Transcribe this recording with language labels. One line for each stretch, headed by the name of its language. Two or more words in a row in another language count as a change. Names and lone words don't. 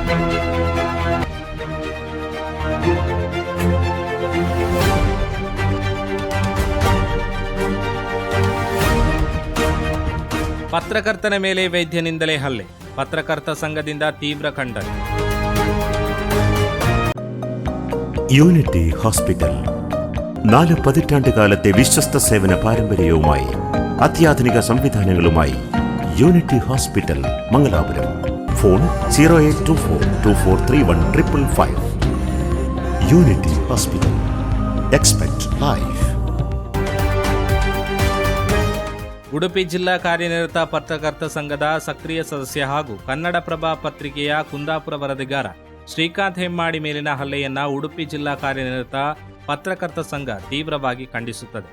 Kannada: ಪತ್ರಕರ್ತನ ಮೇಲೆ ವೈದ್ಯನಿಂದಲೇ ಹಲ್ಲೆ, ಪತ್ರಕರ್ತ ಸಂಘದಿಂದ ತೀವ್ರ ಖಂಡನೆ.
Malayalam: യൂണിറ്റി ഹോസ്പിറ്റൽ 4 പതിറ്റാണ്ടുകാലത്തെ വിശ്വസ്ത സേവന പാരമ്പര്യവുമായി അത്യാധുനിക സംവിധാനങ്ങളുമായി യൂണിറ്റി ഹോസ്പിറ്റൽ മംഗലാപുരം. ഫോൺ 0824243155. യൂണിറ്റി ഹോസ്പിറ്റൽ.
English: expect life.
Kannada: ಉಡುಪಿ ಜಿಲ್ಲಾ ಕಾರ್ಯನಿರತ ಪತ್ರಕರ್ತ ಸಂಘದ ಸಕ್ರಿಯ ಸದಸ್ಯ ಹಾಗೂ ಕನ್ನಡಪ್ರಭ ಪತ್ರಿಕೆಯ ಕುಂದಾಪುರ ವರದಿಗಾರ ಶ್ರೀಕಾಂತ್ ಹೆಮ್ಮಾಡಿ ಮೇಲಿನ ಹಲ್ಲೆಯನ್ನ ಉಡುಪಿ ಜಿಲ್ಲಾ ಕಾರ್ಯನಿರತ ಪತ್ರಕರ್ತ ಸಂಘ ತೀವ್ರವಾಗಿ ಖಂಡಿಸುತ್ತದೆ.